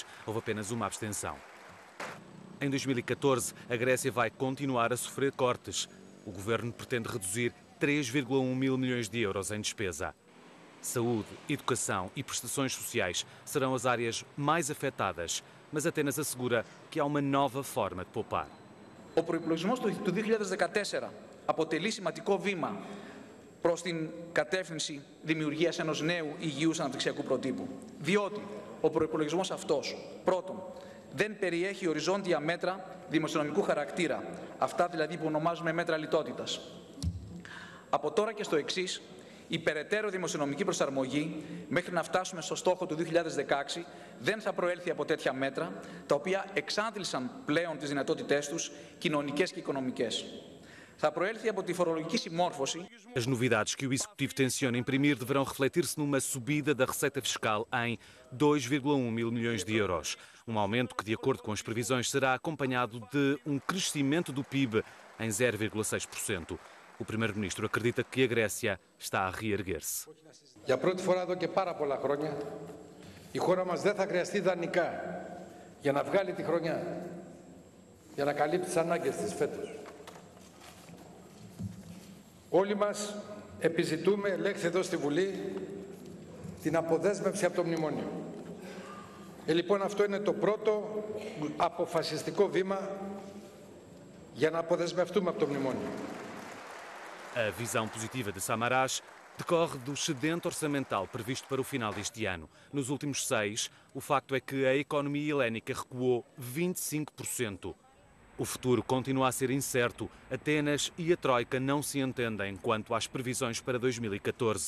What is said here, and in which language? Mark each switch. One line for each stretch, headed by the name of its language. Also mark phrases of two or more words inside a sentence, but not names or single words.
Portuguese: Houve apenas uma abstenção. Em 2014, a Grécia vai continuar a sofrer cortes. O governo pretende reduzir 3,1 mil milhões de euros em despesa. Saúde, educação e prestações sociais serão as áreas mais afetadas, mas Atenas assegura que há uma nova forma de poupar.
Greek: Ο προϋπολογισμός του 2014 αποτελεί σημαντικό βήμα προς την κατεύθυνση δημιουργίας ενός νέου υγιούς αναπτυξιακού προτύπου. Διότι ο προϋπολογισμός αυτός, πρώτον, δεν περιέχει οριζόντια μέτρα δημοσιονομικού χαρακτήρα, αυτά δηλαδή που ονομάζουμε μέτρα λιτότητας. Από τώρα και στο εξής, η περαιτέρω δημοσιονομική προσαρμογή μέχρι να φτάσουμε στο στόχο του 2016 δεν θα προέλθει από τέτοια μέτρα, τα οποία εξάντλησαν πλέον τις δυνατότητές τους κοινωνικές και οικονομικές. Θα προέλθει από τη φορολογική συμμόρφωση.
Portuguese: As novidades que o Executivo tenciona imprimir deverão refletir-se numa subida da receita fiscal em 2,1 mil milhões de euros. Um aumento que, de acordo com as previsões, será acompanhado de um crescimento do PIB em 0,6%. O primeiro-ministro acredita que a Grécia está a reerguer-se.
Greek: Για πρώτη φορά εδώ και πάρα πολλά χρόνια, η χώρα μας δεν θα χρειαστεί δανεικά για να βγάλει τη χρονιά, για να καλύπτει τις ανάγκες της φέτος. Όλοι μας επιζητούμε, ελέγχθη εδώ στη Βουλή, την αποδέσμευση από το μνημόνιο. Λοιπόν, αυτό είναι το πρώτο αποφασιστικό βήμα για να αποδεσμευτούμε από το μνημόνιο.
Portuguese: A visão positiva de Samaras decorre do excedente orçamental previsto para o final deste ano. Nos últimos 6, o facto é que a economia helénica recuou 25%. O futuro continua a ser incerto. Atenas e a Troika não se entendem quanto às previsões para 2014.